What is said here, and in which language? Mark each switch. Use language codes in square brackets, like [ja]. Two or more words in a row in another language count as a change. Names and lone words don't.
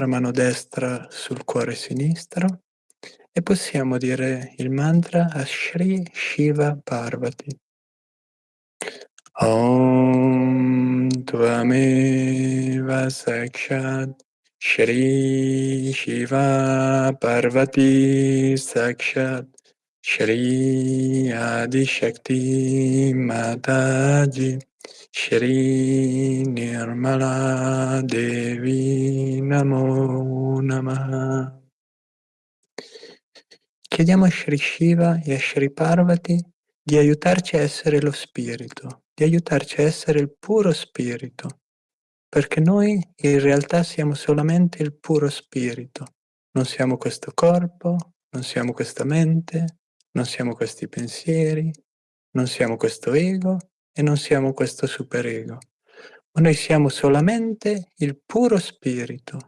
[it] mano destra sul cuore sinistro e possiamo dire il mantra a Shri Shiva Parvati. [sa] ॐ त्वमेव साक्षात् श्री शिव पार्वती साक्षात् श्री आदिशक्ति माताजी श्री निर्मला देवी नमो नमः. [it] Chiediamo a Shri Shiva e a Shri Parvati di aiutarci a essere lo spirito, di aiutarci a essere il puro spirito, perché noi in realtà siamo solamente il puro spirito, non siamo questo corpo, non siamo questa mente, non siamo questi pensieri, non siamo questo ego e non siamo questo superego, Noi siamo solamente il puro spirito.